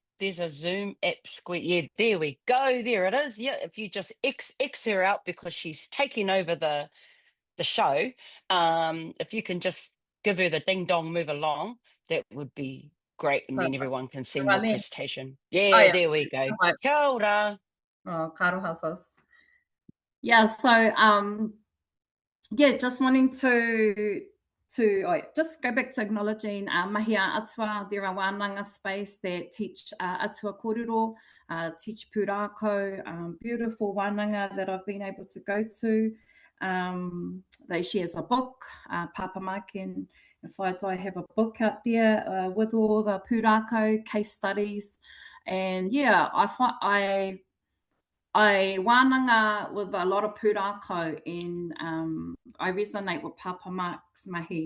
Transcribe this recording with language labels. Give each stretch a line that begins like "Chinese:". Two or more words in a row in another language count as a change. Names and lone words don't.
English: There's a Zoom app square. Yeah, there we go. There it is. Yeah, if you just X her out because she's taking over the show. If you can just give her the ding dong, move along, that would be great, and then everyone can see your presentation. Yeah, there we go.
Māori: Kia ora. Oh, karoha sis.
English: Yeah, so just wanting to just go back to acknowledging Mahia Atua. There are wānanga space that teach
Māori: Atua kōrero,
English: teach pūrākau, beautiful wānanga that I've been able to go to. They shares a book, Papa Mike and Whaitai have a book out there with all the pūrākau case studies. And yeah, I wānanga with a lot of pūrākau, and I resonate with Papa Mark's mahi.